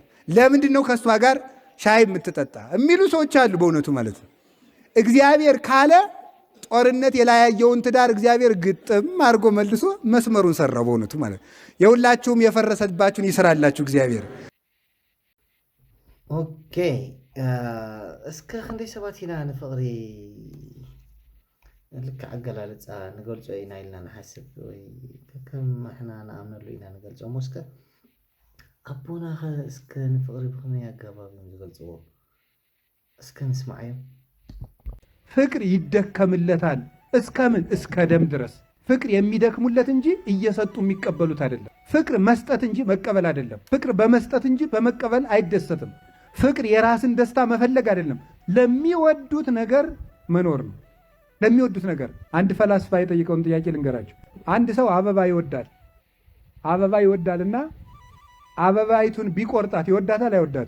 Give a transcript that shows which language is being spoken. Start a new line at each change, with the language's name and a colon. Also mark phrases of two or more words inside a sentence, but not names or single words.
Amharic: ለምንድን ነው ከእሷ ጋር ሻይ የምትጠጣ የሚሉ ሰዎች አሉ በእውነቱ ማለት ነው። እግዚአብሔር ካለ ጦርነት የላያየውን ትዳር እግዚአብሔር ግጥም አድርጎ መልሶ መስመሩን ሰራው በእውነቱ ማለት ነው። የሁላችሁም የፈረሰባችሁን ይስራላችሁ እግዚአብሔር።
Tigrinya: ኦኬ እስከ ክንደይ ሰባት ኢና ንፍቕሪ ልክ ኣገላልፃ ንገልፆ ኢና ኢልና ንሓስብ ወይ ከም ሕና ንኣምነሉ ኢና ንገልፆ ሞስከ ኣቦና ኸ እስከ ንፍቕሪ ብኸመይ ኣገባብ እዮም ዝገልፅዎ? እስከ ንስማዕ እዮም።
Amharic: ፍቅር ይደከምለታል። እስከምን? እስከ ደም ድረስ ፍቅር የሚደክሙለት እንጂ እየሰጡ የሚቀበሉት አይደለም። ፍቅር መስጠት እንጂ መቀበል አይደለም። ፍቅር በመስጠት እንጂ በመቀበል አይደሰትም። ፍቅር የራስን ደስታ መፈለግ አይደለም፣ ለሚወዱት ነገር መኖር ነው። ለሚወዱት ነገር አንድ ፈላስፋ የጠየቀውን ጥያቄ ልንገራቸው። አንድ ሰው አበባ ይወዳልና አበባይቱን ቢቆርጣት ይወዳታል አይወዳትም?